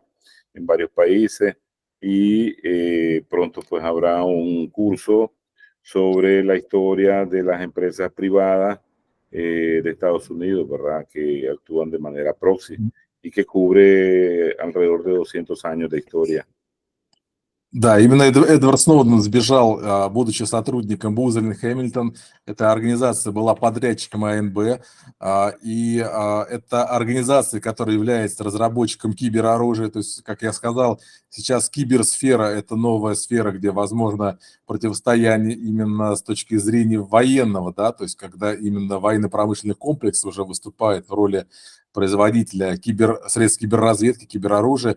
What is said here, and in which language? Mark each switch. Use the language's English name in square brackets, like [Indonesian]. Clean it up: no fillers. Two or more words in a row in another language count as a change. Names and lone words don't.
[Spanish] En varios países. Y pronto pues habrá un curso sobre la historia de las empresas privadas de Estados Unidos, ¿verdad? Que actúan de manera proxy y que cubre alrededor de 200 años de historia. [Russian] Да, именно Эдвард Сноуден сбежал, будучи сотрудником Booz Allen Hamilton. Эта организация была подрядчиком АНБ, и это организация, которая является разработчиком кибероружия. То есть, как я сказал, сейчас киберсфера – это новая сфера, где возможно противостояние именно с точки зрения военного, да, то есть когда именно военно-промышленный комплекс уже выступает в роли производителя средств киберразведки, кибероружия.